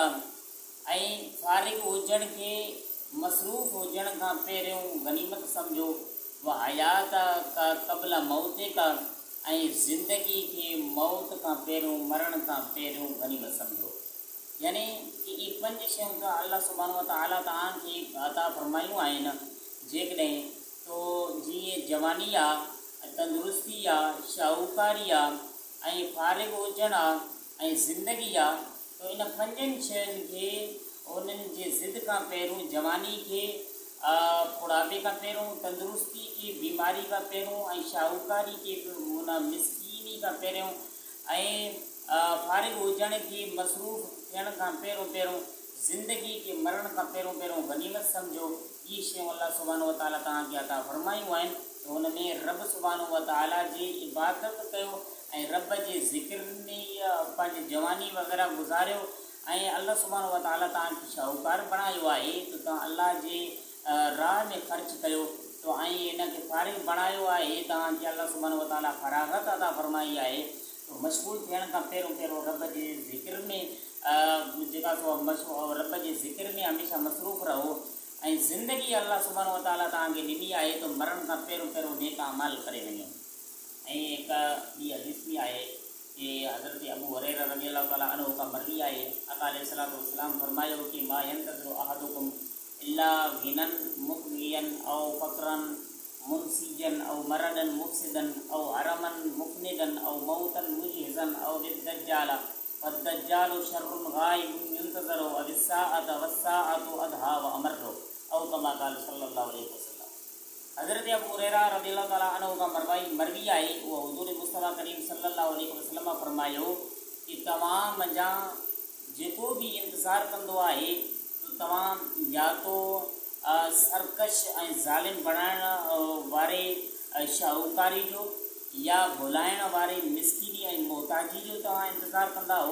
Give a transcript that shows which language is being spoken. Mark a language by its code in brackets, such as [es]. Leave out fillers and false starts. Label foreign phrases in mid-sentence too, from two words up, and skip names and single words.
[sd] ऐं फ़ारिग़ हुजण खे मसरूफ़ हुजण खां पहिरियों गनीमत सम्झो। [ar] و حياة قبل موتك. [sd] ऐं ज़िंदगी खे मौत खां पहिरियों मरण खां पहिरियों गनीमत सम्झो। यानी कि ये पंज शयूं त अल्लाह [ar] سبحانه وتعالى [sd] तव्हांखे अता फ़रमायूं आहिनि। जेकॾहिं तो जीअं जवानी आहे, तंदुरुस्ती आहे, शाहूकारी आहे, ऐं फ़ारिग़ हुजण आहे, ऐं ज़िंदगी आहे, तो इन पंजनि शयुनि खे उन्हनि जे ज़िद खां पहिरियों जवानी खे बुढ़ापे खां पहिरियों, तंदुरुस्ती खे बीमारी खां पहिरियों, ऐं शाहूकारी खे उन मिसकीनी खां पहिरियों, ऐं फ़ारिग़ हुजण खे मसरूफ़ थियण खां पहिरियों ज़िंदगी के मरण खां पहिरियों गनीमत सम्झो। ये शयूं अल्लाह [ar] سبحانه وتعالى [sd] तव्हांखे अता फ़रमायूं आहिनि। तो हुन में रब [ar] سبحانه وتعالى [sd] जी इबादत कयो ऐं रब जे ज़िक्र में पंहिंजी जवानी वग़ैरह गुज़ारियो। ऐं अल्लाह [ar] سبحانه وتعالى [sd] तव्हांखे शाहूकार बणायो आहे, तो तव्हां अल्लाह जे राह में ख़र्च कयो। तो ऐं इनखे फ़ारिग़ बणायो आहे, तव्हांखे अल्लाह [ar] سبحانه وتعالى [sd] फ़राग़त अता फ़रमाई आहे। तो मशगूल थियण खां पहिरियों रब जे ज़िक्र में जेका रब जे ज़िक्र में हमेशह मसरूफ़ रहो। ऐं ज़िंदगी अल्लाह [ar] سبحانه وتعالى [sd] तव्हांखे ॾिनी आहे, तो मरण खां पहिरियों नेक अमाल करे वञो। ऐं हिक ॿी हदीस बि आहे कि हज़रत अबू हुरैरा [ar] رضي الله تعالى عنه [sd] खां मरवी आहे। [ar] آقا عليه الصلاة والسلام [sd] फरमायो कि [ar] ما ينتظر أحدكم إلا غنى مغنيا أو فقرا منسيا أو مرضا مفسدا أو هرما مفندا أو موتا مجهزا أو بالدجال والدجال شر غائب ينتظر أو الساعة والساعة أدهى وأمر أو كما قال صلى الله عليه وسلم. [sd] हज़रत अबू हुरैरा [ar] رضي الله تعالى عنه [sd] खां मरवी आहे। वो हुज़ूर मुस्तफ़ा करीम [ar] صلى الله عليه وسلم [sd] फरमायो कि तव्हां मुंहिंजा जेको बि इंतज़ारु कंदो आहे, तो तव्हां या तो सरकश ऐं ज़ालिम बणाइण वारे शाहूकारी जो या भुलाइण वारे मिसकीनी ऐं मोहताजी जो तव्हां इंतज़ारु कंदा हो।